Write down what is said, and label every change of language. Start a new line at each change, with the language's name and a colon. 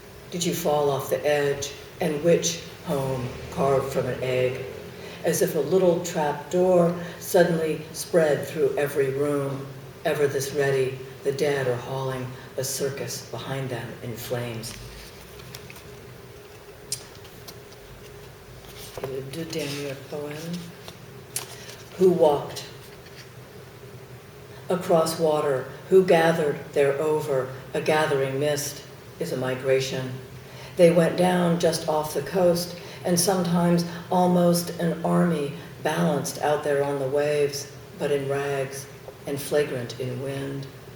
English: Did you fall off the edge, and which home carved from an egg? As if a little trap door suddenly spread through every room, ever this ready, the dead are hauling a circus behind them in flames.
French: Le deux derniers poèmes.
English: Who walked across water, who gathered there over a gathering mist is a migration. They went down just off the coast, and sometimes almost an army balanced out there on the waves, but in rags and flagrant in wind.